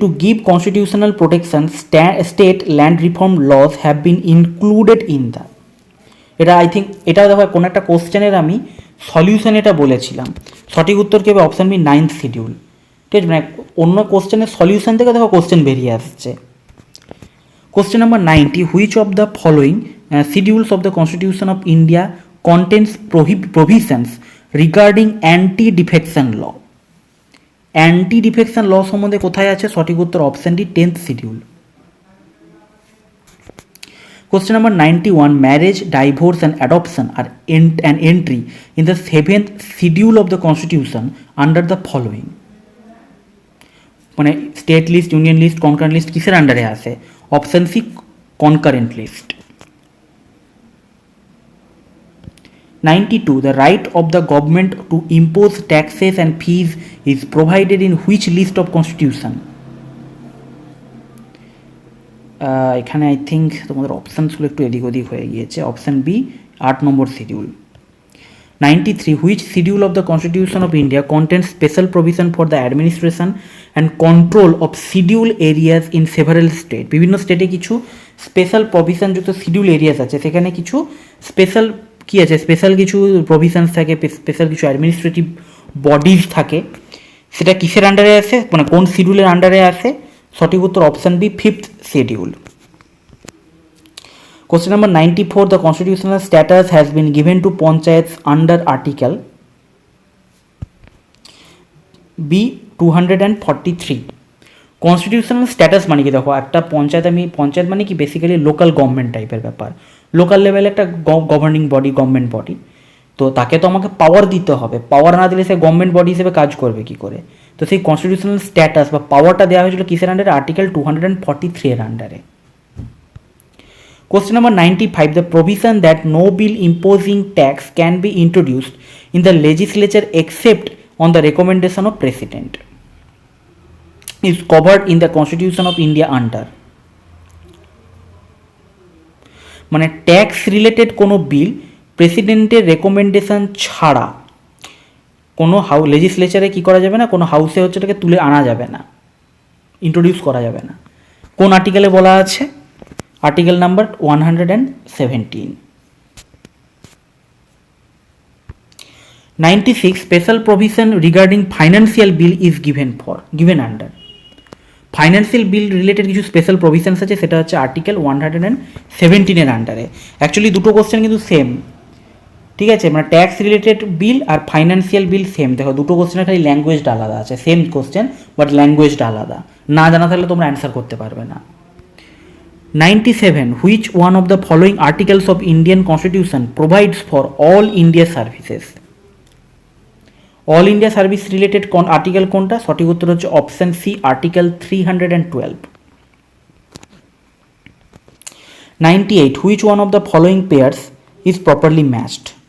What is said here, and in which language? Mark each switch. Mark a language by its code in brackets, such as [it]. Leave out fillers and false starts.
[en] To give constitutional protection, state land reform laws have been included in the, [bn] এটা I think এটা দেখো কোনো একটা কোশ্চেনের আমি সলিউশন এটা বলেছিলাম, সঠিক উত্তর কি হবে? Option B, 9th schedule. ঠিক আছে, মানে অন্য কোশ্চেনের সলিউশন থেকে দেখো কোশ্চেন বেরিয়ে আসছে। Question number 90. [en] Which of the following schedules of the Constitution of India contains provisions regarding anti-defection law? [bn] Anti defection law সম্বন্ধে কোথায় আছে? সঠিক উত্তর option D, 10th schedule. [en] Question number 91. Marriage, divorce and adoption are an entry in the 7th schedule of the constitution under the following? [bn] মানে state list, union list, concurrent list কিসের আন্ডারে আসে? Option C, concurrent list. 92. [en] The right of the government to impose taxes and fees is provided in which list of constitution? [bn] এখানে I think তোমাদের অপশানসগুলো একটু এদিক ওদিক হয়ে গিয়েছে। Option B, 8 number schedule. 93. [en] Which schedule of the Constitution of India contains special provision for the administration and control of schedule areas in several states? [bn] বিভিন্ন স্টেটে কিছু স্পেশাল প্রভিশন যুক্ত শিডিউল এরিয়াস আছে, সেখানে কিছু স্পেশাল কী আছে, স্পেশাল কিছু provisions থাকে, স্পেশাল কিছু অ্যাডমিনিস্ট্রেটিভ বডিজ থাকে। সেটা কিসের আন্ডারে আসে, মানে কোন শিডিউলের আন্ডারে আসে? সঠিক উত্তর option B, 5th schedule. [en] Question number 94. The constitutional status has been given to panchayats under Article B 243. [bn] Constitutional status মানে কি? দেখো, একটা পঞ্চায়েত মানে কি বেসিক্যালি লোকাল গভর্নমেন্ট টাইপের ব্যাপার, লোকাল লেভেলে একটা গভর্নিং বডি, গভর্নমেন্ট বডি। তো তাকে তো আমাকে পাওয়ার দিতে হবে, পাওয়ার না দিলে সে গভর্নমেন্ট বডি হিসেবে কাজ করবে কি করে? তো সেই কনস্টিটিউশনাল স্ট্যাটাস বা পাওয়ারটা দেওয়া হয়েছিল কিসের আন্ডারে? আর্টিকেল 243 এর আন্ডারে। [en] Question number 95. The provision that no bill imposing tax can be introduced in the legislature except on the recommendation of President is covered in the Constitution of India under? [bn] মানে tax related কোনো বিল প্রেসিডেন্টের recommendation ছাড়া কোনো লেজিসলেচারে কী করা যাবে না, কোনো হাউসে হচ্ছে এটাকে তুলে আনা যাবে না, ইন্ট্রোডিউস করা যাবে না। কোন আর্টিকেলে বলা আছে? Article number 117। 96. [en] Special provision regarding financial bill is given under? [bn] Financial bill related কিছু স্পেশাল প্রভিশনস আছে, সেটা হচ্ছে আর্টিকেল 117 এর আন্ডারে। অ্যাকচুয়ালি দুটো কোশ্চেন কিন্তু সেম, ঠিক আছে? মানে ট্যাক্স রিলেটেড বিল আর ফাইন্যান্সিয়াল বিল সেম। দেখো, দুটো কোশ্চেনের খালি ল্যাঙ্গুয়েজটা আলাদা আছে, সেম কোশ্চেন বাট ল্যাঙ্গুয়েজটা আলাদা। না জানা থাকলে তোমরা অ্যান্সার করতে পারবে না। 97. [en] Which one of the following articles of Indian Constitution provides for all India services? [bn] All India service related কোন আর্টিকেল কোনটা? সঠিক উত্তর হচ্ছে option C, article 312। 98. [en] Which one of the following pairs is properly matched?